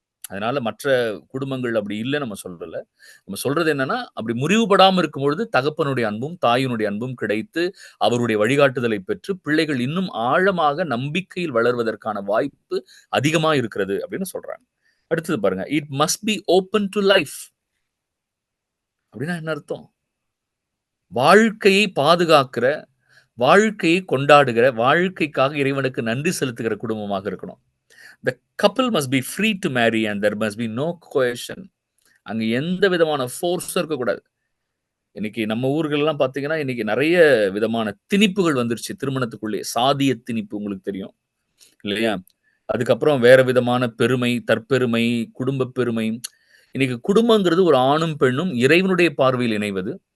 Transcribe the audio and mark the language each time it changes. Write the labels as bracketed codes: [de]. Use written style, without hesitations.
[ta] அதனால மற்ற குடும்பங்கள் அப்படி இல்ல நம்ம சொல்லல. நம்ம சொல்றது என்னன்னா, அப்படி முறிவுபடாம இருக்கும்பொழுது தகப்பனுடைய அன்பும், தாயினுடைய அன்பும் கிடைத்து, அவருடைய வழிகாட்டுதலை பெற்று, பிள்ளைகள் இன்னும் ஆழமாக நம்பிக்கையில் வளர்வதற்கான வாய்ப்பு அதிகமா இருக்கிறது அப்படின்னு சொல்றாங்க. அடுத்தது பாருங்க. [en] It must be open to life. [ta] அப்படின்னா என்ன அர்த்தம்? வாழ்க்கையை பாதுகாக்கிற, வாழ்க்கையை கொண்டாடுகிற, வாழ்க்கைக்காக இறைவனுக்கு நன்றி செலுத்துகிற குடும்பமாக இருக்கணும். [en] The couple must be free to marry and there must be no coercion. [ta] அங்க எந்த விதமான ஃபோர்ஸும் இருக்கக்கூடாது. இன்னைக்கு நம்ம ஊர்கள்லாம் பார்த்தீங்கன்னா, இன்னைக்கு நெறைய விதமான திணிப்புகள் வந்துருச்சு திருமணத்துக்குள்ளே. சாதிய திணிப்பு உங்களுக்கு தெரியும். இல்லையா? அதுக்கப்புறம் வேற விதமான பெருமை, தற்பெருமை, குடும்ப பெருமை. இன்னைக்கு குடும்பங்கிறது ஒரு ஆணும், பெண்ணும் இறைவனுடைய பார்வையில் இணைவது.